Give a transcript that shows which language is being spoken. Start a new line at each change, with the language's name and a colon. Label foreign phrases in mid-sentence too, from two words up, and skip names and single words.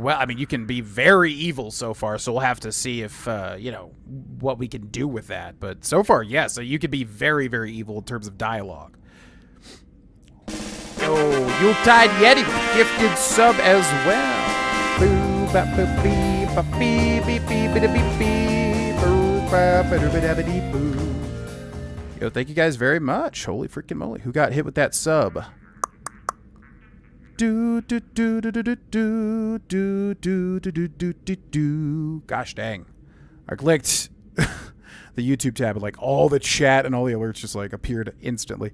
English: Well, I mean, you can be very evil so far, so we'll have to see if, you know, what we can do with that. But so far, yeah, so you could be very, very evil in terms of dialogue. Yo, Yuletide Yeti with a gifted sub as well. Boo, ba, ba, bee, ba, bee, bee, bee, bee, bee, bee, boo, ba, ba, da, ba, da, ba, dee, boo. Yo, thank you guys very much. Holy freaking moly. Who got hit with that sub? Do, do, do, do, do, do, do, do, do, do, do, do, do, do. Gosh dang. I clicked the YouTube tab and like all the chat and all the alerts just like appeared instantly.